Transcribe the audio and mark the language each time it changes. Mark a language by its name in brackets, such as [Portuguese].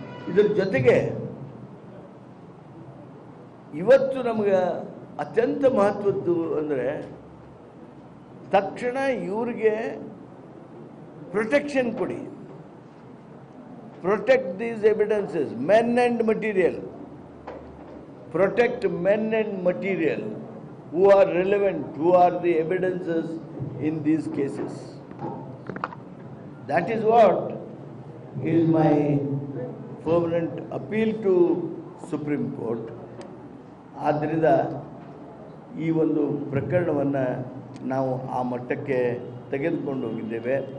[Kannada] ಇದರ ಜೊತೆಗೆ ಇವತ್ತು ನಮಗೆ ಅತ್ಯಂತ ಮಹತ್ವದ್ದು ಅಂದರೆ, ತಕ್ಷಣ ಇವ್ರಿಗೆ ಪ್ರೊಟೆಕ್ಷನ್ ಕೊಡಿ. [English] Protect these evidences, men and material. Protect men and material who are relevant, who are the evidences in these cases. That is what is my fervent appeal to Supreme Court. [Kannada] ಆದ್ದರಿಂದ ಈ ಒಂದು ಪ್ರಕರಣವನ್ನು ನಾವು ಆ ಮಟ್ಟಕ್ಕೆ ತೆಗೆದುಕೊಂಡು ಹೋಗಿದ್ದೇವೆ.